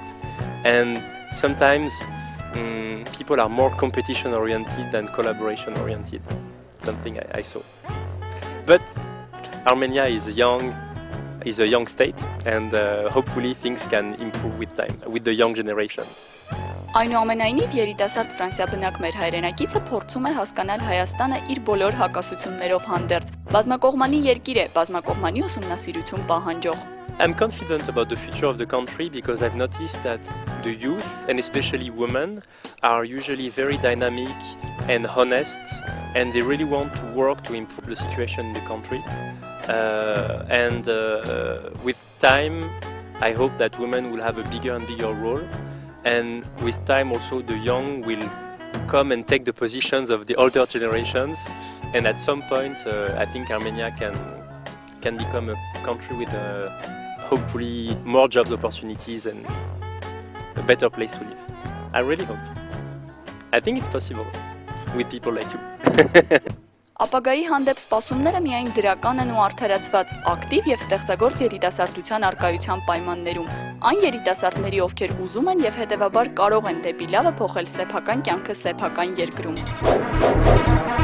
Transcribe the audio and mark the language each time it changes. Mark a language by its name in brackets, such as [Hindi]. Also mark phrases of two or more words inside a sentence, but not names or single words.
[English] And sometimes people are more competition oriented than collaboration oriented. Something I saw. But Armenia is a young state, and hopefully things can improve with time, with the young generation. [Armenian] Այնուամենայնիվ երիտասարդ ֆրանսիա բնակ մեր հայրենակիցը փորձում է հասկանալ Հայաստանը իր բոլոր հակասություններով հանդերձ։ Բազմակողմանի երկիր է, բազմակողմանի ուսումնասիրություն պահանջող։ [English] I'm confident about the future of the country because I've noticed that the youth, and especially women, are usually very dynamic and honest, and they really want to work to improve the situation in the country. With time, I hope that women will have a bigger and bigger role. And with time also the young will come and take the positions of the older generations, and at some point I think Armenia can become a country with hopefully more jobs opportunities and a better place to live. I really hope. I think it's possible with people like you. [Armenian] Ապագայի հանդեպ սպասումները միայն դրական են ու արդարացված, ակտիվ եւ ստեղծագործ երիտասարդության արկայության պայմաններում։ Այն երիտասարդների, ովքեր ուզում են եւ հետեւաբար կարող են դեպի լավը փոխել սեփական կյանքը սեփական երկրում։